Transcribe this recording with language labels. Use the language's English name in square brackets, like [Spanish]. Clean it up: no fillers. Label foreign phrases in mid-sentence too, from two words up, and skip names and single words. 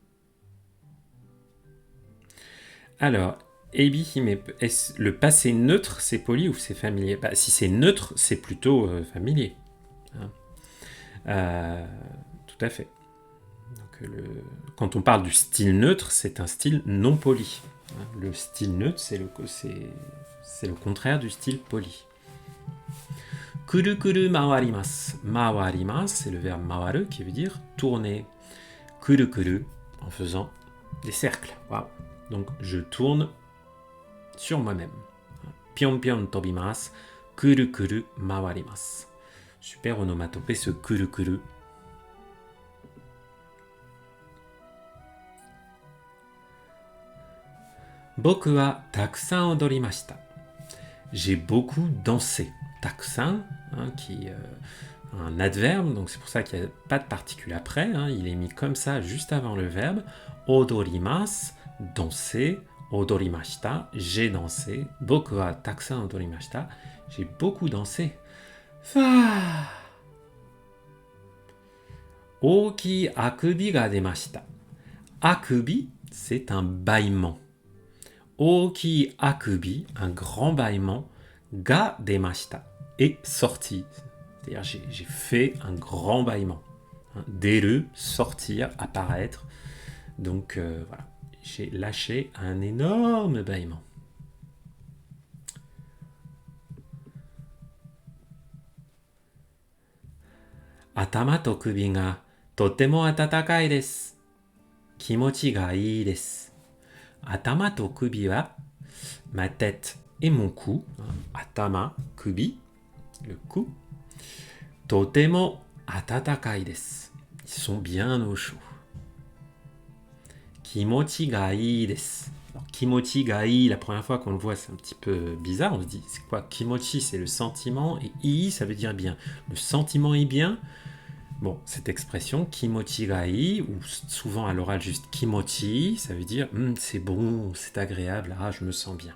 [French] Alors, Ebi Hime, le passé neutre, c'est poli ou c'est familier? Si c'est neutre, c'est plutôt familier. Hein. Tout à fait. Donc, quand on parle du style neutre, c'est un style non poli. Hein. Le style neutre, c'est le contraire du style poli. [Japanese] くるくる回ります. Mawarimasu, [French] c'est le verbe mawaru qui veut dire tourner. [Japanese] くるくる, [French] en faisant des cercles. Waouh. Donc, je tourne sur moi-même. [Japanese] ぴょんぴょん跳びます。くるくる回ります. [French] Super onomatopée ce [Japanese] くるくる. 僕はたくさん踊りました. [French] J'ai beaucoup dansé. Takusan, hein, qui est un adverbe, donc c'est pour ça qu'il n'y a pas de particule après. Hein, il est mis comme ça juste avant le verbe. Odorimasu, danser. Odorimashita, j'ai dansé. [Japanese] 僕はたくさん踊りました. [French] J'ai beaucoup dansé. [Japanese] Fa. 大きいあくびが出ました. Akubi, [French] c'est un bâillement. [Japanese] 大きいあくび, [French] un grand bâillement. [Japanese] が出ました, [French] est sorti. C'est-à-dire j'ai fait un grand bâillement. Hein, deru, sortir, apparaître. Donc voilà, j'ai lâché un énorme bâillement. [Japanese] 頭と首がとても暖かいです. 気持ちがいいです. 頭と首は, [French] ma tête et mon cou. Atama, kubi, le cou. [Japanese] とても暖かいです. [French] Ils sont bien au chaud. [Japanese] 気持ちがいいです. [French] Alors, [Japanese] 気持ちがいい, [French] la première fois qu'on le voit, c'est un petit peu bizarre. On se dit, c'est quoi? Kimochi, c'est le sentiment, et ii, ça veut dire bien. Le sentiment est bien. Bon, cette expression, [Japanese] 気持ちがいい, [French] ou souvent à l'oral juste kimochi, ça veut dire c'est bon, c'est agréable, ah, je me sens bien.